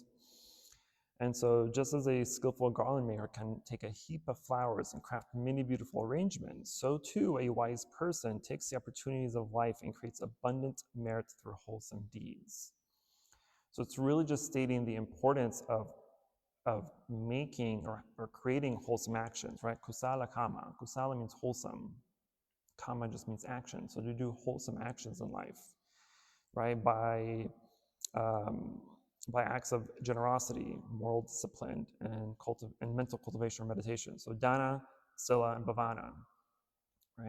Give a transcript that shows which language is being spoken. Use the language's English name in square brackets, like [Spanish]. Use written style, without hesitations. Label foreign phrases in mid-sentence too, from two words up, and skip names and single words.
[English] And so just as a skillful garland maker can take a heap of flowers and craft many beautiful arrangements, so too a wise person takes the opportunities of life and creates abundant merit through wholesome deeds. So it's really just stating the importance of making or creating wholesome actions, right? [Pali] Kusala kama. [English] Kusala means wholesome. Kama just means action. So to do wholesome actions in life, right? By acts of generosity, moral discipline, and mental cultivation or meditation. So [Pali] dana, sila, [English] and bhavana, right?